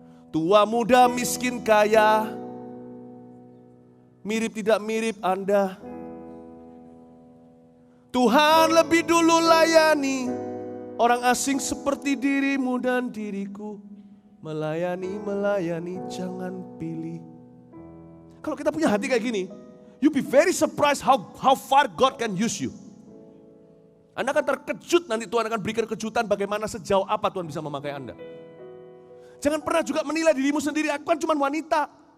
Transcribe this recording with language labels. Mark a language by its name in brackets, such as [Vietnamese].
[Indonesian] Tua muda miskin kaya, mirip tidak mirip Anda. Tuhan lebih dulu layani orang asing seperti dirimu dan diriku. Melayani jangan pilih. Kalau kita punya hati kayak gini, [English] you be very surprised how far God can use you. [Indonesian] Anda akan terkejut, nanti Tuhan akan berikan kejutan bagaimana sejauh apa Tuhan bisa memakai Anda. Jangan pernah juga menilai dirimu sendiri, aku kan cuma wanita.